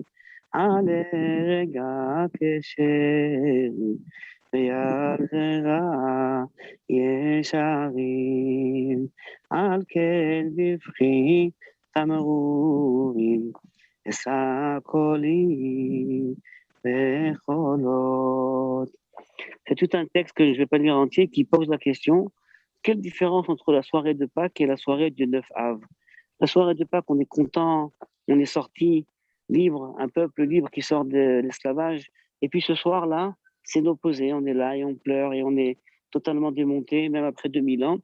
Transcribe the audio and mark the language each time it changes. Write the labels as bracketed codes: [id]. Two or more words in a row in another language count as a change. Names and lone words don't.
[he] על רגע כשם ויד רע ישרים, על כן בבכי תמרורים, וסקולים, וחולות. [fr] C'est tout un texte que je ne vais pas lire entier qui pose la question, quelle différence entre la soirée de Pâques et la soirée du 9 Av? La soirée de Pâques, on est content, on est sorti libre, un peuple libre qui sort de l'esclavage. Et puis ce soir-là, c'est l'opposé, on est là et on pleure et on est totalement démonté, même après 2000 ans.